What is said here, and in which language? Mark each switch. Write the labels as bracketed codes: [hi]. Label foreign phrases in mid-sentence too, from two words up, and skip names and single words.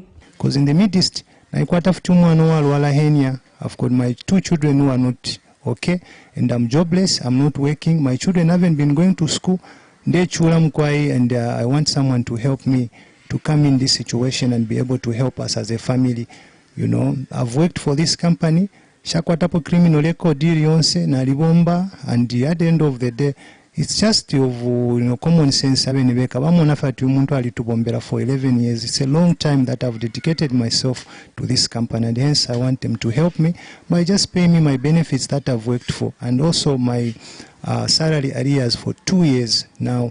[en] Because in the Mideast, I've got my 2 children who are not okay, and I'm jobless, I'm not working, my children haven't been going to school, and I want someone to help me to come in this situation and be able to help us as a family. You know, I've worked for this company, [bem] shakwatapo criminal record yonse na libomba, [en] and at the end of the day, it's just of common sense. For 11 years. It's a long time that I've dedicated myself to this company, and hence I want them to help me by just paying me my benefits that I've worked for, and also my salary arrears for 2 years now.